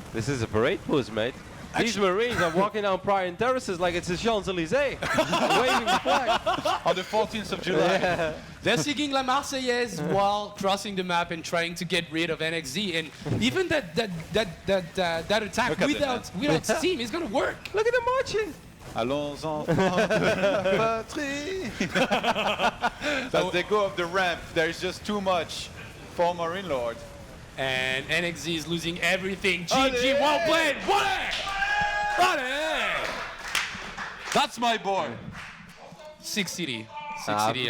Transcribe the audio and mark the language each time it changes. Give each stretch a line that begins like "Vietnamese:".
English: this is a parade push, mate. These Marines are walking down Pride terraces like it's the Champs-Elysees, waving the flag. On the 14th of July. Yeah. They're singing La Marseillaise while crossing the map and trying to get rid of NXZ. And even that attack without steam is going to work. Look at them marching.
French: Allons enfants de la patrie.
English: As they go up the ramp, there's just too much for Marine Lord. And NXZ is losing everything. GG, well played. Allez! That's my boy. 6 City. City